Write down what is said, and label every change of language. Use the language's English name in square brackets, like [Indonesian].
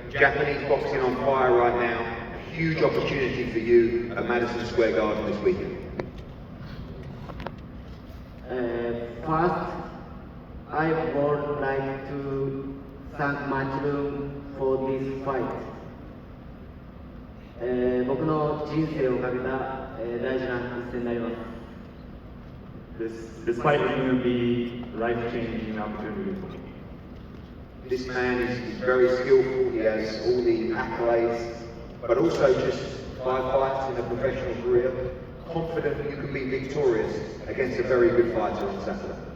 [English] Japanese boxing on fire right now. A huge opportunity for you at Madison Square Garden this weekend. First, I would like to thank Matchroom for this fight. [Japanese] 僕の人生をかけた、大事な一戦になります。 [English] This fight is going to be life-changing opportunity for me. This man is very skillful, he has all the accolades, but also just 5 fights in a professional career, confident that you can be victorious against a very good fighter on Saturday.